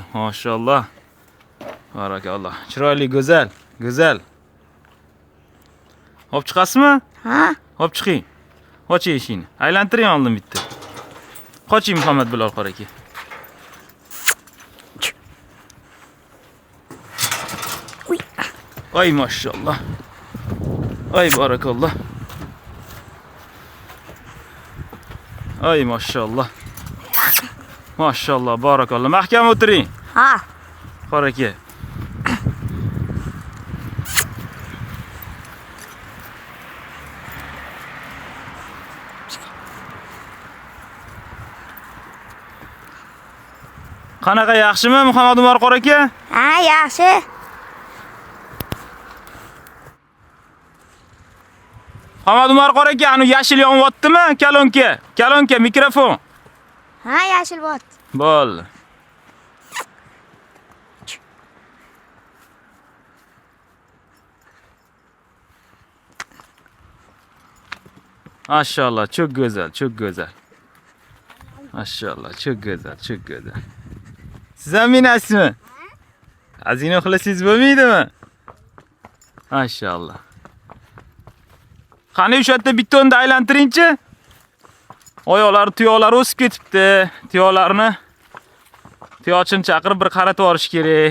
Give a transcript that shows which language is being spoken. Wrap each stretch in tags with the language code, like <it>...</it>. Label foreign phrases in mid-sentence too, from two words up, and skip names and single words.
<uz>Mashalloh. Barakalloh. Chiroyli, go'zal, go'zal. Hop chiqasizmi? Ha? Hop chiqing. Qoching eshikni. Aylantiring oldin bitta. Qoching Muhammad Bilol qora aka. Uy.</uz> <tr>Ay maşallah. Ay barakallah. Ay maşallah. Maşallah barakallah.</tr> <uz>Mahkam o'tiring. Ha. Qora aka. Qanaqa, yaxshimi Muhammad Umar qora aka? Ha, yaxshi. Muhammad Umar qora aka, anu yashil yonyaptimi? Kalonka, kalonka mikrofon. Ha, yashil bot. Bo'ldi.</uz> <tr>Maşallah, çok güzel, çok güzel. Maşallah, çok güzel, çok güzel.</tr> <uz>Siz ham minasizmi? Azina uxlasangiz bo'lmaydimi?</uz> <tr>Maşallah.</tr> <uz>Qani o'sha yerda bitta o'nda aylantiringchi. Oyoqlari, tuyoqlari o'sib ketibdi. Tuyoqchini chaqirib bir qaratib yuborish kerak.</uz>